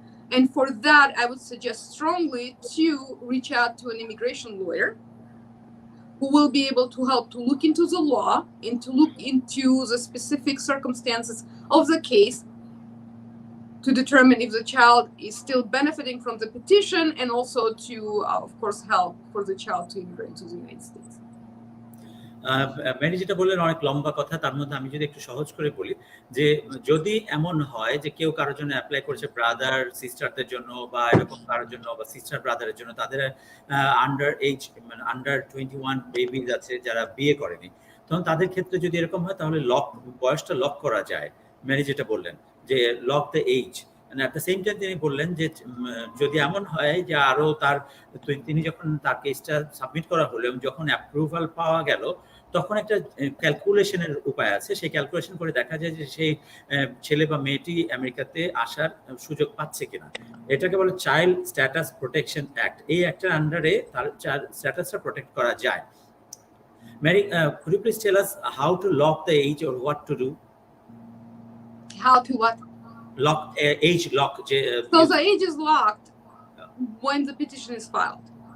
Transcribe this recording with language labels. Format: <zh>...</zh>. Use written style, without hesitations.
<en>And for that, I would suggest strongly to reach out to an immigration lawyer who will be able to help to look into the law and to look into the specific circumstances of the case to determine if the child is still benefiting from the petition, and also to, of course, help for the child to immigrate to the United States.</en> <bn>Many যেটা বললেন অনেক লম্বা কথা, তার মধ্যে আমি যদি একটু সহজ করে বলি যে যদি এমন হয় যে কেউ কারোর জন্য অ্যাপ্লাই করেছে ব্রাদার সিস্টারদের জন্য বা এরকম কারোর জন্য বা সিস্টার ব্রাদারের জন্য, তাদের আন্ডার 21 বেবিজ আছে যারা বিয়ে করেনি, তখন তাদের ক্ষেত্রে যদি এরকম হয় তাহলে বয়সটা লক করা যায়। ম্যানি যেটা বললেন যে</bn> <en>lock the edge, at the same time</en> <bn>তিনি বললেন যে যদি এমন হয় যে আরো তিনি যখন তার কেসটা সাবমিট করা হলো এবং যখন অ্যাপ্রুভাল পাওয়া গেল, তখন একটা ক্যালকুলেশনের উপায় আছে। সেই ক্যালকুলেশন করে দেখা যায় যে সেই ছেলে বা মেয়েটি আমেরিকাতে আসার সুযোগ পাচ্ছে কিনা। এটাকে বলে চাইল্ড স্ট্যাটাস প্রোটেকশন অ্যাক্ট। এই অ্যাক্টের আন্ডারে তার স্ট্যাটাসটা প্রোটেক্ট করা যায়।</bn> <en>Mary, could you please tell us how to lock the age or what to do? How to what? Lock age lock. So the age is locked when the petition is filed.</en>